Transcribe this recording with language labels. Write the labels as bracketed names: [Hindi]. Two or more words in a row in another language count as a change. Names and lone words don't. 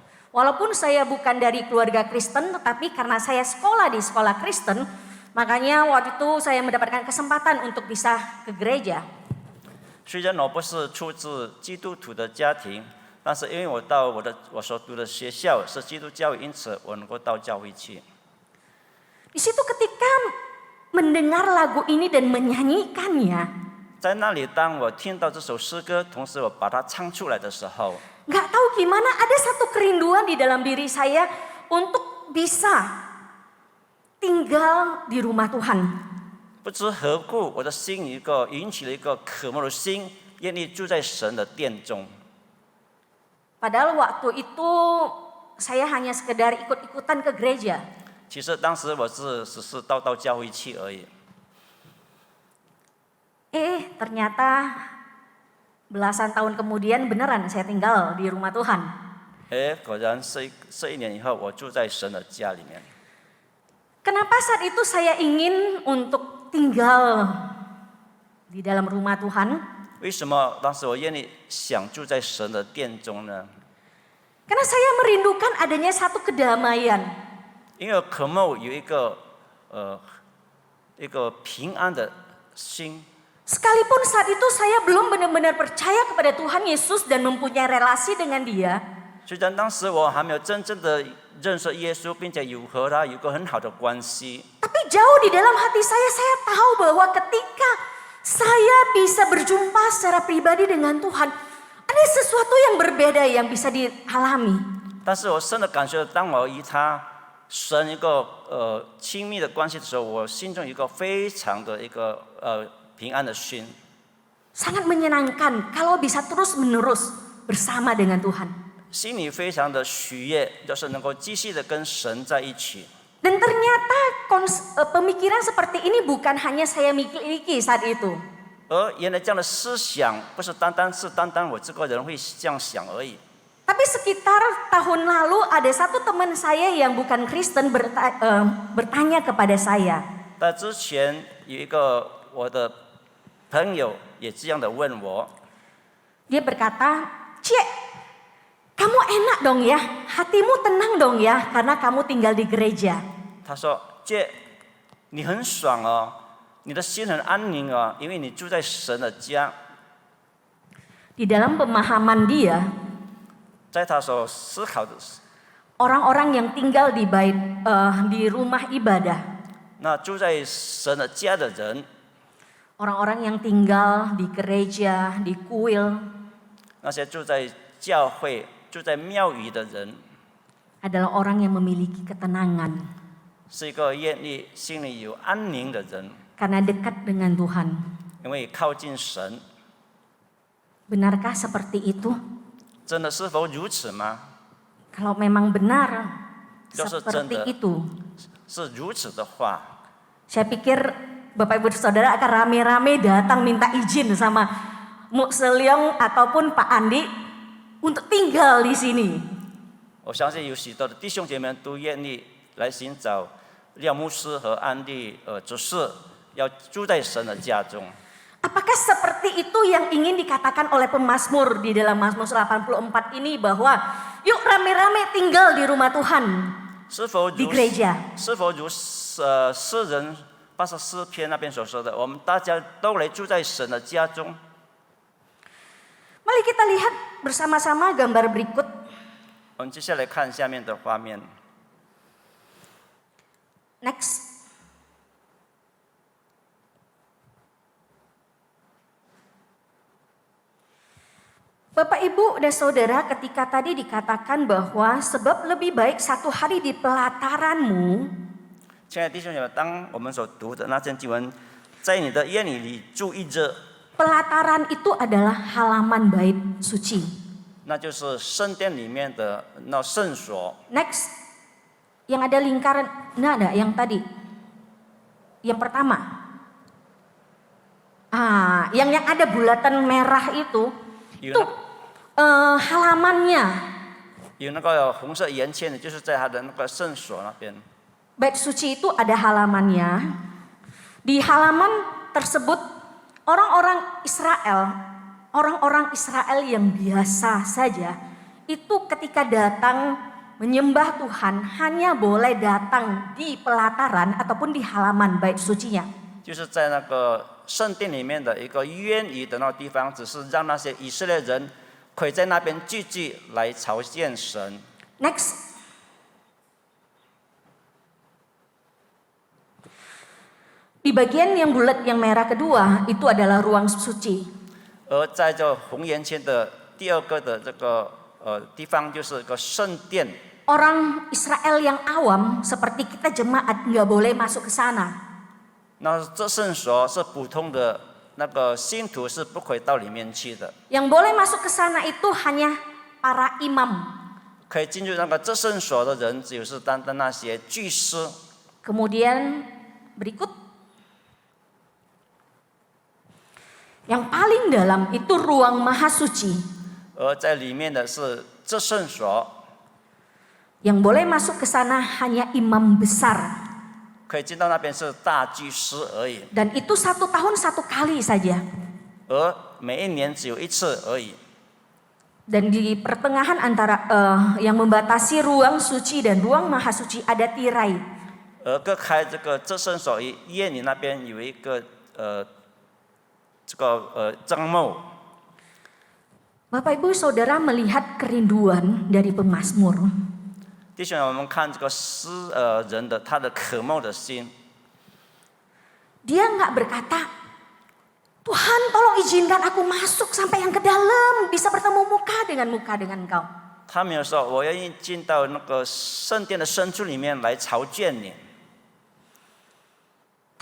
[Indonesian] Walaupun saya bukan dari keluarga Kristen, tetapi karena saya sekolah di sekolah Kristen, makanya waktu itu saya mendapatkan kesempatan untuk bisa ke gereja. [Chinese] 虽然我不是出自基督徒的家庭，但是因为我到我所读的学校是基督教，因此我能够到教会去。 [Indonesian] Di situ ketika mendengar lagu ini dan menyanyikannya, [Chinese] 在那里，当我听到这首诗歌，同时我把它唱出来的时候， [Indonesian] nggak tahu gimana ada satu kerinduan di dalam diri saya untuk bisa tinggal di rumah Tuhan. [Chinese] 不知何故，我的心引起了一个渴慕的心，愿意住在神的殿中。 [Indonesian] Padahal waktu itu saya hanya sekedar ikut-ikutan ke gereja. [Chinese] 其实当时我只是到教会去而已。 [Indonesian] Ternyata belasan tahun kemudian beneran saya tinggal di rumah Tuhan. [Chinese] 果然1年以后，我住在神的家里面。 [Indonesian] Kenapa saat itu saya ingin untuk tinggal di dalam rumah Tuhan? [Chinese] 为什么当时我愿意想住在神的殿中呢？ [Indonesian] Karena saya merindukan adanya satu kedamaian. [Chinese] 因为渴慕有一个平安的心。 [Indonesian] Sekalipun saat itu saya belum benar-benar percaya kepada Tuhan Yesus dan mempunyai relasi dengan Dia. [Chinese] 虽然当时我还没有真正的认识耶稣，并且和他有个很好的关系， [Indonesian] Tapi jauh di dalam hati saya tahu bahwa ketika saya bisa berjumpa secara pribadi dengan Tuhan, ada sesuatu yang berbeda yang bisa dialami. [Chinese] 但是我深的感觉，当我与他神一个亲密的关系的时候，我心中有一个非常的一个平安的心。 [Indonesian] Sangat menyenangkan kalau bisa terus-menerus bersama dengan Tuhan. [Chinese] 心里非常的喜悦，就是能够继续的跟神在一起。 [Indonesian] Dan ternyata pemikiran seperti ini bukan hanya saya miliki saat itu. [Chinese] 而原来这样的思想，不是单单我这个人会这样想而已。 [Indonesian] Tapi sekitar tahun lalu ada satu teman saya yang bukan Kristen bertanya kepada saya. [Chinese] 但之前有一个我的朋友也这样的问我， [Indonesian] Dia berkata, "Cik, kamu enak dong ya, hatimu tenang dong ya karena kamu tinggal di gereja." [Chinese] 他说：“姐，你很爽哦，你的心很安宁哦，因为你住在神的家。” [Indonesian] Di dalam pemahaman dia, [Chinese] 在他所思考的， [Indonesian] orang-orang yang tinggal di rumah ibadah, [Chinese] 那住在神的家的人， [Indonesian] orang-orang yang tinggal di gereja, di kuil, [Chinese] 那些住在教会、住在庙宇的人， [Indonesian] adalah orang yang memiliki ketenangan [Chinese] 是一个愿意心里有安宁的人， [Indonesian] karena dekat dengan Tuhan. [Chinese] 因为靠近神。 [Indonesian] Benarkah seperti itu? [Chinese] 真的是否如此吗？ [Indonesian] Kalau memang benar [Chinese] 就是真 [Indonesian] seperti [Chinese] 的 [Indonesian] itu, [Chinese] 是如此的话， [Indonesian] saya pikir Bapak Ibu Saudara akan rame-rame datang minta izin sama Mu Selyong ataupun Pak Andi untuk tinggal di sini. [Chinese] 我相信有许多的弟兄姐妹都愿意来寻找廖牧师和安利执事，要住在神的家中。 [Indonesian] Apakah seperti itu yang ingin dikatakan oleh pemazmur di dalam Mazmur 84 ini bahwa yuk rame-rame tinggal di rumah Tuhan, [Chinese] 是否 [Indonesian] di [Chinese] 如 [Indonesian] gereja? [Chinese] 是否如诗人84篇那边所说的，我们大家都来住在神的家中？ [Indonesian] Mari kita lihat bersama-sama gambar berikut. [Chinese] 我们接下来看下面的画面。 [Indonesian] Next. Bapak, Ibu, dan Saudara, ketika tadi dikatakan bahwa sebab lebih baik satu hari di pelataranmu [Chinese] 亲爱的弟兄姐妹，当我们所读的那篇经文，在你的院里住一日， [Indonesian] pelataran itu adalah halaman bait suci. [Chinese] 那就是圣殿里面的那圣所。 [Indonesian] Next, yang ada lingkaran, nah ada yang tadi, yang pertama, yang ada bulatan merah itu [Chinese] 有 [Indonesian] itu [Chinese] 那 [Indonesian] halamannya. [Chinese] 有那个红色圆圈的，就是在他的那个圣所那边。 [Indonesian] Bait suci itu ada halamannya. Di halaman tersebut orang-orang Israel yang biasa saja itu ketika datang menyembah Tuhan hanya boleh datang di pelataran ataupun di halaman bait sucinya. [Chinese] 就是在那个圣殿里面的一个渊宇的那个地方，只是让那些以色列人可以在那边聚集来朝见神。 [Indonesian] Next. Di bagian yang bulat yang merah kedua itu adalah ruang suci. [Chinese] 而在这红圆圈的第二个的这个地方，就是个圣殿。 [Indonesian] Orang Israel yang awam seperti kita jemaat nggak boleh masuk ke sana. [Chinese] 那这圣所是普通的那个信徒是不可以到里面去的， [Indonesian] Yang boleh masuk ke sana itu hanya para imam. [Chinese] 可以进入那个这圣所的人，只有是单单那些祭司。 [Indonesian] Kemudian berikut. Yang paling dalam itu ruang maha suci. [Chinese] 而在里面的是这圣所， [Indonesian] Yang boleh masuk ke sana hanya imam besar. [Chinese] 可以进到那边是大祭司而已， [Indonesian] Dan itu 1 tahun 1 kali saja. [Chinese] 而每一年只有一次而已。 [Indonesian] Dan di pertengahan antara yang membatasi ruang suci dan ruang maha suci ada tirai. [Chinese] 而隔开这个这圣所院里那边有一个帐幕。 [Indonesian] Bapak Ibu Saudara melihat kerinduan dari pemazmur. [Chinese] 弟兄，我们看这个诗人的他的渴慕的心， [Indonesian] Dia nggak berkata, Tuhan tolong izinkan aku masuk sampai yang ke dalam, bisa bertemu muka dengan Engkau. [Chinese] 他没有说我愿意进到那个圣殿的深处里面来朝见你。